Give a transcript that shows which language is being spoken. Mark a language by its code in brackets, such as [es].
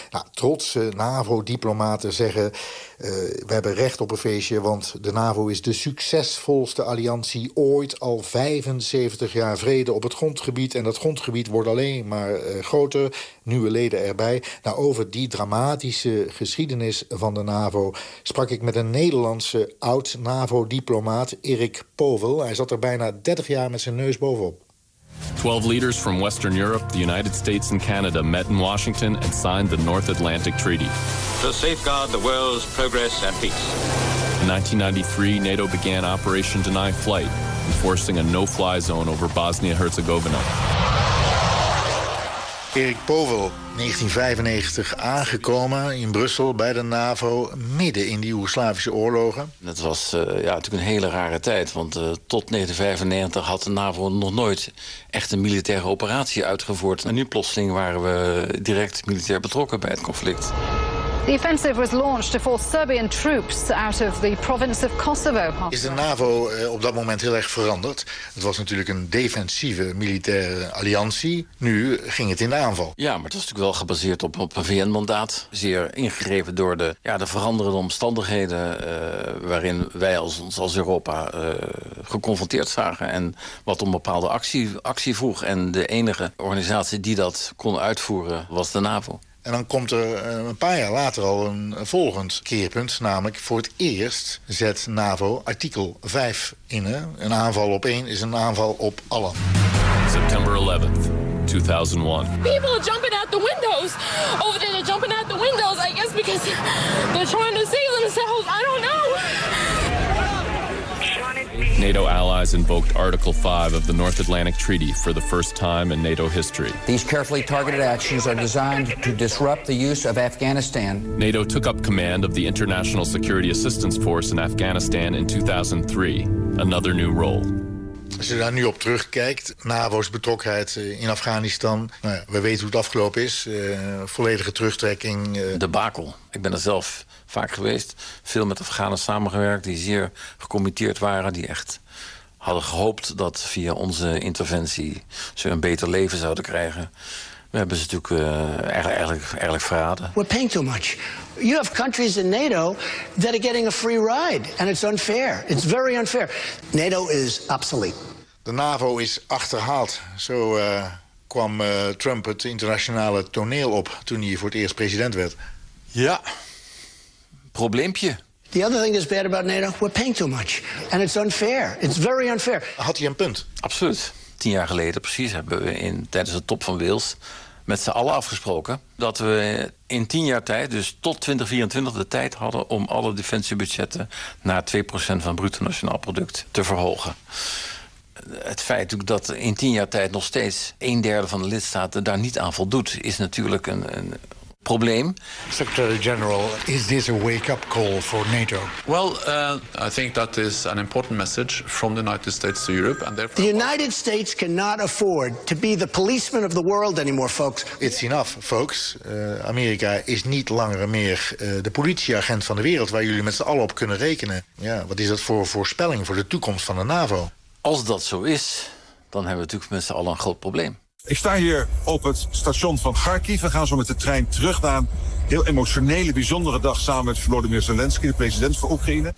[nl] Nou, trotse NAVO-diplomaten zeggen, we hebben recht op een feestje, want de NAVO is de succesvolste alliantie ooit, al 75 jaar vrede op het grondgebied. En dat grondgebied wordt alleen maar groter, nieuwe leden erbij. Nou, over die dramatische geschiedenis van de NAVO sprak ik met een Nederlandse oud-NAVO-diplomaat, Erik Povel. Hij zat er bijna 30 jaar met zijn neus bovenop. [en] 12 leaders from Western Europe, the United States and Canada met in Washington and signed the North Atlantic Treaty. To safeguard the world's progress and peace. In 1993, NATO began Operation Deny Flight, enforcing a no-fly zone over Bosnia-Herzegovina. [nl] Erik Povel, 1995 aangekomen in Brussel bij de NAVO, midden in die Joegoslavische oorlogen. Dat was natuurlijk een hele rare tijd, want tot 1995 had de NAVO nog nooit echt een militaire operatie uitgevoerd. En nu plotseling waren we direct militair betrokken bij het conflict. [en] The offensive was launched to force Serbian troops out of the province of Kosovo. [nl] Is de NAVO op dat moment heel erg veranderd? Het was natuurlijk een defensieve militaire alliantie. Nu ging het in de aanval. Ja, maar het was natuurlijk wel gebaseerd op een VN-mandaat. Zeer ingegrepen door de veranderende omstandigheden waarin wij als Europa geconfronteerd zagen. En wat om bepaalde actie vroeg. En de enige organisatie die dat kon uitvoeren was de NAVO. En dan komt er een paar jaar later al een volgend keerpunt. Namelijk, voor het eerst zet NAVO artikel 5 in. Een aanval op één is een aanval op allen. [en] September 11th, 2001. People are jumping out the windows. Over there, they're jumping out the windows. I guess because they're trying to save themselves. I don't know. NATO allies invoked Article 5 of the North Atlantic Treaty for the first time in NATO history. These carefully targeted actions are designed to disrupt the use of Afghanistan. NATO took up command of the International Security Assistance Force in Afghanistan in 2003. Another new role. [nl] Als je daar nu op terugkijkt, NAVO's betrokkenheid in Afghanistan. Nou ja, we weten hoe het afgelopen is. Volledige terugtrekking. Debakel. Ik ben er zelf vaak geweest, veel met Afghanen samengewerkt, die zeer gecommitteerd waren, die echt hadden gehoopt dat via onze interventie ze een beter leven zouden krijgen. We hebben ze natuurlijk eigenlijk verraden. [en] We're paying too much. You have countries in NATO that are getting a free ride. And it's unfair. It's very unfair. NATO is obsolete. [nl] De NAVO is achterhaald. Zo kwam Trump het internationale toneel op toen hij voor het eerst president werd. Ja. Probleempje. [en] The other thing that's bad about NATO, we're paying too much. And it's unfair. It's very unfair. [nl] Had hij een punt? Absoluut. 10 jaar geleden precies hebben we tijdens de top van Wales met z'n allen afgesproken dat we in 10 jaar tijd, dus tot 2024, de tijd hadden om alle defensiebudgetten naar 2% van bruto nationaal product te verhogen. Het feit dat in 10 jaar tijd nog steeds 1/3 van de lidstaten daar niet aan voldoet, is natuurlijk een probleem. [en] Secretary General, is this a wake-up call for NATO? Well, I think that is an important message from the United States to Europe, and therefore the United States cannot afford to be the policeman of the world anymore, folks. It's enough, folks. [nl] Amerika is niet langer meer de politieagent van de wereld waar jullie met z'n allen op kunnen rekenen. Ja, wat is dat voor voorspelling voor de toekomst van de NAVO? Als dat zo is, dan hebben we natuurlijk met z'n allen een groot probleem. Ik sta hier op het station van Kharkiv. We gaan zo met de trein terug naar een heel emotionele, bijzondere dag samen met Volodymyr Zelensky, de president van Oekraïne.